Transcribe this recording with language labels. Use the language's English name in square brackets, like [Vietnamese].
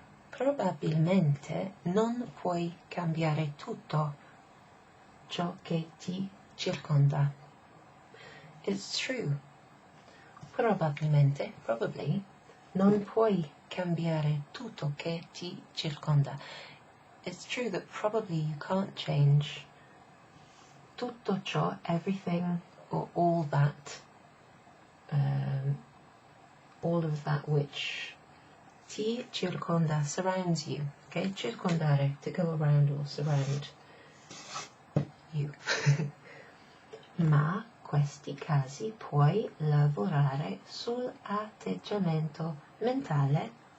[Italian] Probabilmente non puoi cambiare tutto ciò che ti circonda. [English] It's true. [Italian] Probabilmente, [English] probably, [Italian] non puoi cambiare tutto che ti circonda. [English] It's true that probably you can't change [Italian] tutto ciò, [English] everything or all that, all of that which [Italian] ti circonda, [English] surrounds you. Okay, circondare, to go around or surround you. [Italian] Ma questi casi puoi lavorare sull'atteggiamento mentale.